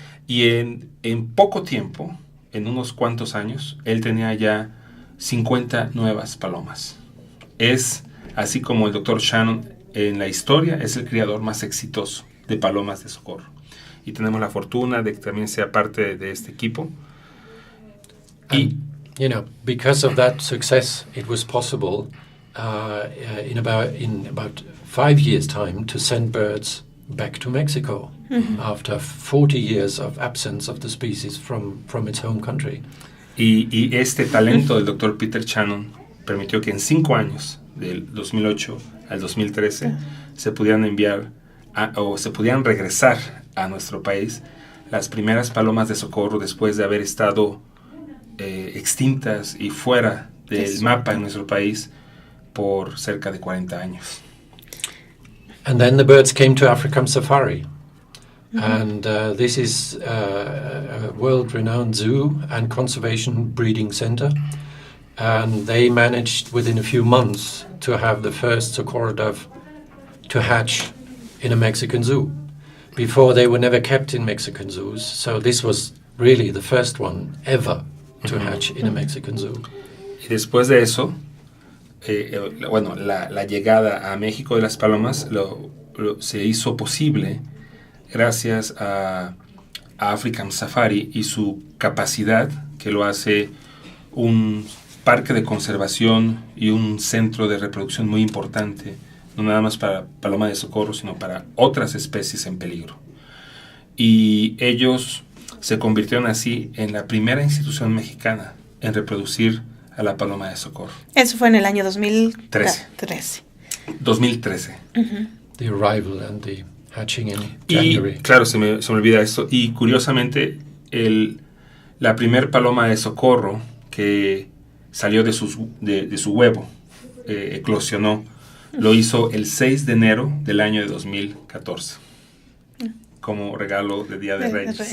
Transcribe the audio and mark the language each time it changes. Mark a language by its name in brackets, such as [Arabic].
[Spanish] Y en poco tiempo, en unos cuantos años, él tenía ya 50 nuevas palomas. Es, así como el Dr. Shannon en la historia, es el criador más exitoso de palomas de socorro. Y tenemos la fortuna de que también sea parte de este equipo. [English] And, because of that success, it was possible in about 5 years' time to send birds back to Mexico. Mm-hmm. After 40 years of absence of the species from its home country. [Spanish] Y este talento del Dr. Peter Shannon permitió que en 5 años, del 2008 al 2013, se pudieran enviar o se pudieran regresar a nuestro país las primeras palomas de socorro después de haber estado extintas y fuera del mapa en nuestro país por cerca de 40 años. [English] And then the birds came to African Safari. Mm-hmm. And this is a world-renowned zoo and conservation breeding center. And they managed within a few months to have the first socorro dove to hatch in a Mexican zoo. Before, they were never kept in Mexican zoos. So this was really the first one ever to hatch in a Mexican zoo. [Spanish] Y después de eso, la llegada a México de las palomas se hizo posible gracias a African Safari y su capacidad, que lo hace un parque de conservación y un centro de reproducción muy importante, no nada más para paloma de socorro, sino para otras especies en peligro. Y ellos se convirtieron así en la primera institución mexicana en reproducir a la paloma de socorro. Eso fue en el año 2013. 2013. Uh-huh. [English] The arrival and the hatching in January. [Spanish] Y claro, se me olvida esto. Y curiosamente, la primer paloma de socorro que salió de su huevo, eclosionó, lo hizo el 6 de enero del año de 2014. Como regalo de Día de Reyes.